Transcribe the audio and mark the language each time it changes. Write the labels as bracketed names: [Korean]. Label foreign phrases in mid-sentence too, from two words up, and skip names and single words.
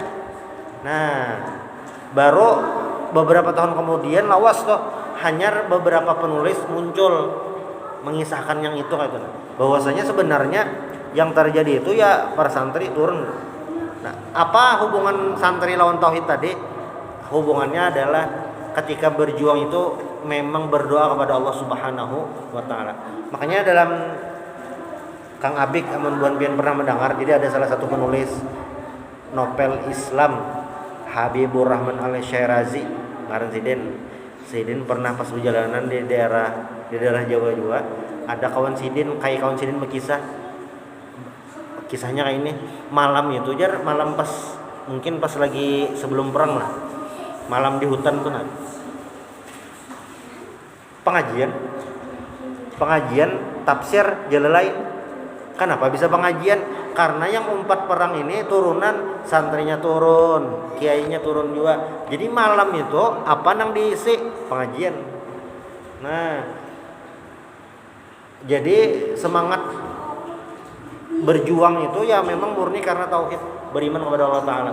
[Indonesian] Nah, baru beberapa tahun kemudian lawas tuh hanya beberapa penulis muncul mengisahkan yang itu kayak itu. Bahwasanya sebenarnya yang terjadi itu ya para santri turun. Nah, apa hubungan santri lawan tauhid tadi? Hubungannya adalah ketika berjuang itu memang berdoa kepada Allah [Arabic] Subhanahu wa taala. [Indonesian] Makanya dalam Kang Abik [Banjar] amun buan pian [Indonesian] pernah mendengar, jadi ada salah satu penulis novel Islam Habibur Rahman Al-Syairazi, [Banjar] ngaran Sidin [Indonesian] pernah pas perjalanan di daerah Jawa juga, ada kawan Sidin berkisah. Kisahnya kayak ini, malam itu jar malam mungkin pas lagi sebelum perang lah, malam di hutan tuh nah. Pengajian tafsir Jalalain. Kenapa bisa pengajian? Karena yang umpat perang ini turunan, santrinya turun, kiainya turun juga. Jadi malam itu apa nang diisi? Pengajian. Nah, jadi semangat berjuang itu ya memang murni karena tauhid, beriman kepada [Arabic] Allah Ta'ala.